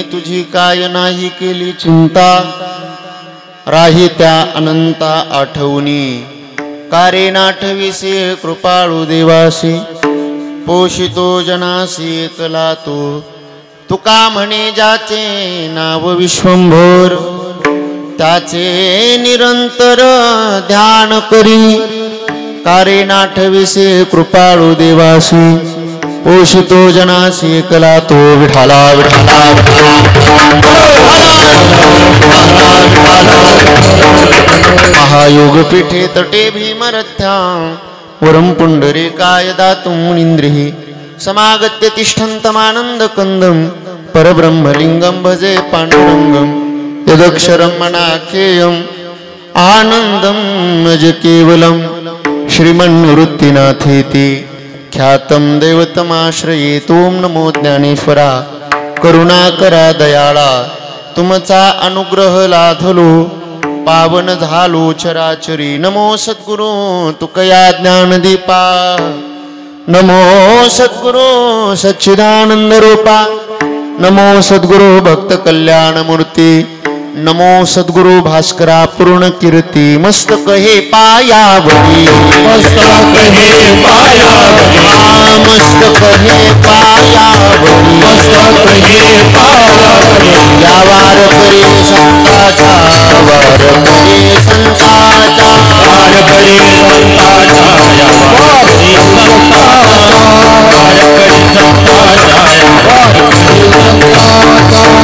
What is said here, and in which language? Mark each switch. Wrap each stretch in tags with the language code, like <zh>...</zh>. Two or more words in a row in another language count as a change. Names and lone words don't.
<mr>तुझी काय नाही केली चिंता राही त्या अनंता आठवणी कारे नाठविसी कृपाळू देवासी पोषितो जनासी एकला तो तुका म्हणे ज्याचे नाव विश्वंभर त्याचे निरंतर ध्यान करी कारे नाठविसे कृपाळू देवासी पोषितो जनासी एकला तो विठाला विठाला</mr> <sa>महायोग पीठे तटे भीमरथ्या वरम पुंडरीकाय दातुं मुनींद्रिः समागत्य तिष्ठन्तमानंद कंदम परब्रह्मलिंगम भजे पांडुरंगम यदक्षरं मनाख्येयम् आनंदम नज केवलम श्रीमन्निवृत्तिनाथेति ख्यातं देवतमाश्रये तोम</sa> <mr>नमो ज्ञानेश्वरा करुणाकरा दयाळा तुमचा अनुग्रह लाधलो पावन झालो चराचरी नमो सद्गुरू तुकया ज्ञानदीपा नमो सद्गुरू सच्चिदानंद रूपा नमो सद्गुरू भक्त कल्याण मूर्ती नमो सद्गुरू भास्करा पूर्ण कीर्ती मस्तक हे पायावरी मस्तक हे पायावरी मस्तक हे पायावरी मस्तक हे पायावरी या वार करी संताचा वार करी संताचा वार करी संताचा या वार करी संताचा वार करी संताचा या वार करी संताचा</mr>